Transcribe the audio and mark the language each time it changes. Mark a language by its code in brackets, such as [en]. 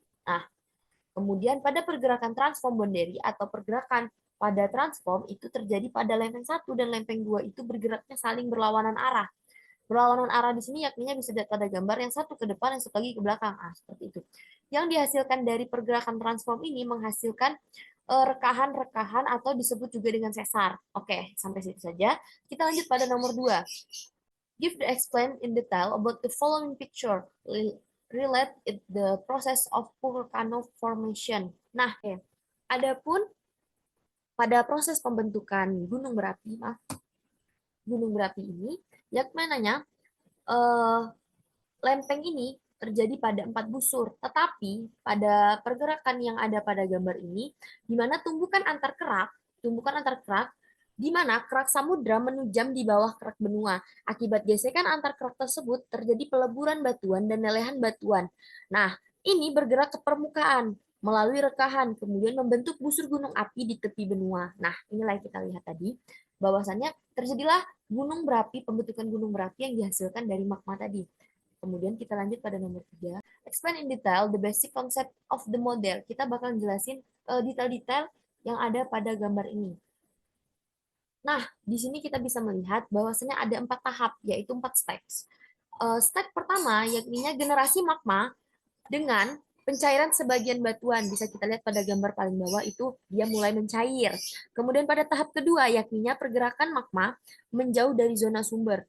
[id] Nah, kemudian pada pergerakan transform boundary atau pergerakan pada transform itu terjadi pada lempeng satu dan lempeng dua itu bergeraknya saling berlawanan arah. Berlawanan arah di sini yakni bisa dilihat pada gambar yang satu ke depan, yang satu lagi ke belakang. Seperti itu. Yang dihasilkan dari pergerakan transform ini menghasilkan rekahan-rekahan atau disebut juga dengan sesar. Oke, sampai situ saja. Kita lanjut pada nomor 2. [en] Give the explain in detail about the following picture. Relate the process of volcano formation. [id] Nah, adapun pada proses pembentukan gunung berapi ini, yang mananya lempeng ini terjadi pada 4 busur, tetapi pada pergerakan yang ada pada gambar ini, di mana tumbukan antar kerak, di mana kerak samudra menujam di bawah kerak benua. Akibat gesekan antar kerak tersebut, terjadi peleburan batuan dan lelehan batuan. Nah, ini bergerak ke permukaan melalui rekahan, kemudian membentuk busur gunung api di tepi benua. Nah, inilah yang kita lihat tadi, bahwasannya terjadilah pembentukan gunung berapi yang dihasilkan dari magma tadi. Kemudian kita lanjut pada nomor 3. [en] Explain in detail the basic concept of the model. [id] Kita bakal jelasin detail-detail yang ada pada gambar ini. Nah, di sini kita bisa melihat bahwasanya ada 4 tahap, yaitu [en] 4 steps. [id] Step pertama, yakni generasi magma dengan pencairan sebagian batuan. Bisa kita lihat pada gambar paling bawah itu dia mulai mencair. Kemudian pada tahap kedua, yakni pergerakan magma menjauh dari zona sumber.